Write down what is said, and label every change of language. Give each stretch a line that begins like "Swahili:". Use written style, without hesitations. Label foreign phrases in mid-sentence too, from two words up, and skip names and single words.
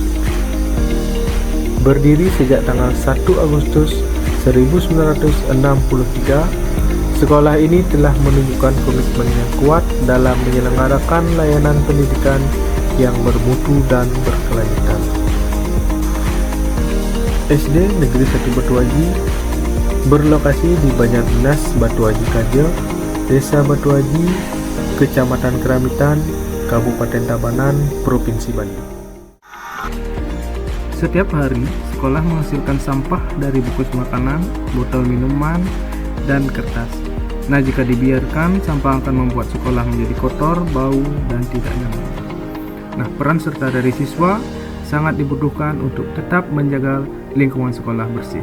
Indonesian: Berdiri sejak tanggal 1 Agustus 1963, sekolah ini telah menunjukkan komitmen yang kuat dalam menyelenggarakan layanan pendidikan yang bermutu dan berkelanjutan. SD Negeri 1 Batuaji berlokasi di Banjardinas Batuaji Kaja, Desa Batuaji, Kecamatan Keramitan, Kabupaten Tabanan, Provinsi Bali. Setiap hari, sekolah menghasilkan sampah dari bungkus makanan, botol minuman, dan kertas. Nah, jika dibiarkan, sampah akan membuat sekolah menjadi kotor, bau, dan tidak nyaman. Nah, peran serta dari siswa sangat dibutuhkan untuk tetap menjaga lingkungan sekolah bersih.